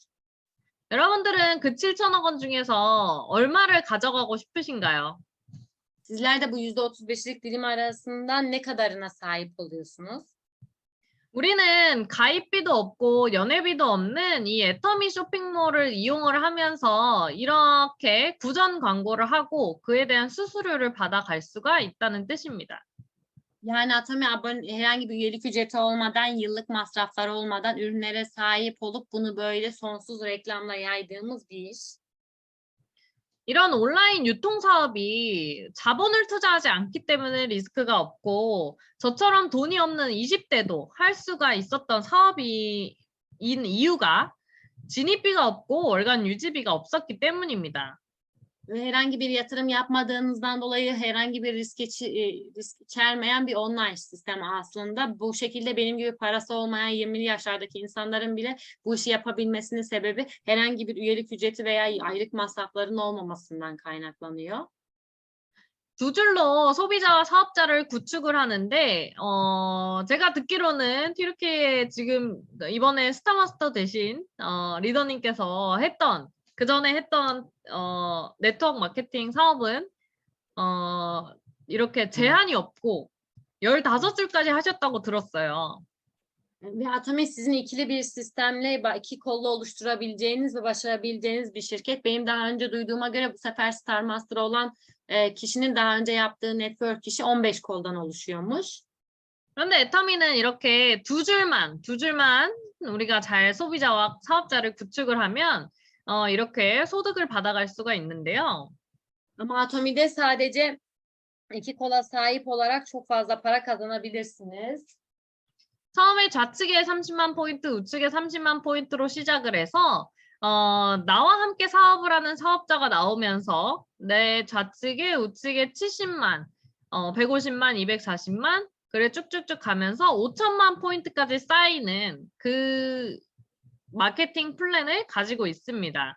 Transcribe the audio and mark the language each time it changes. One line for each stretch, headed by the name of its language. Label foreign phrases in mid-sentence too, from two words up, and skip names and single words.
Korean: 여러분들은 그 7천억 원 중에서 얼마를 가져가고 싶으신가요?
Turkish: Sizler de bu %35'lik dilim arasından ne kadarına sahip oluyorsunuz?
Korean: 우리는 가입비도 없고 연회비도 없는 이 애터미 쇼핑몰을 이용을 하면서 이렇게 구전 광고를 하고 그에 대한 수수료를 받아갈 수가 있다는 뜻입니다.
Turkish: Yani Atomi herhangi bir üyelik ücreti olmadan, yıllık masraflar olmadan ürünlere sahip olup bunu böyle sonsuz reklamla yaydığımız bir iş.
Korean: 이런 온라인 유통 사업이 자본을 투자하지 않기 때문에 리스크가 없고 저처럼 돈이 없는 20대도 할 수가 있었던 사업인 이유가 진입비가 없고 월간 유지비가 없었기 때문입니다.
Turkish: Ve herhangi bir yatırım yapmadığınızdan dolayı herhangi bir risk içermeyen bir online sistem aslında. Bu şekilde benim gibi parası olmayan 20'li yaşlardaki insanların bile bu işi yapabilmesinin sebebi herhangi bir üyelik ücreti veya aylık masrafların olmamasından kaynaklanıyor.
Korean: 두 줄로 소비자와 사업자를 구축을 하는데 제가 듣기로는 튀르키예 지금 이번에 스타마스터 되신 리더님께서 그 전에 했던 네트워크 마케팅 사업은 이렇게 제한이 없고 15줄까지 하셨다고 들었어요.
Turkish: Ve Atomi sizin ikili bir sistemle iki kollu oluşturabileceğiniz ve başarabileceğiniz bir şirket. Benim daha önce duyduğuma göre bu sefer Star Master olan kişinin daha önce yaptığı network işi 15 koldan oluşuyormuş.
Korean: 그런데 애터미는 이렇게 두 줄만 우리가 잘 소비자와 사업자를 구축을 하면 이렇게 소득을 받아갈 수가 있는데요.
Turkish: Ama Atomi'de sadece iki kola sahip olarak çok fazla para kazanabilirsiniz.
Korean: 처음에 좌측에 30만 포인트, 우측에 30만 포인트로 시작을 해서 나와 함께 사업을 하는 사업자가 나오면서 내 좌측에 우측에 70만, 150만, 240만, 그래 쭉쭉쭉 가면서 5천만 포인트까지 쌓이는 그 마케팅 플랜을 가지고 있습니다.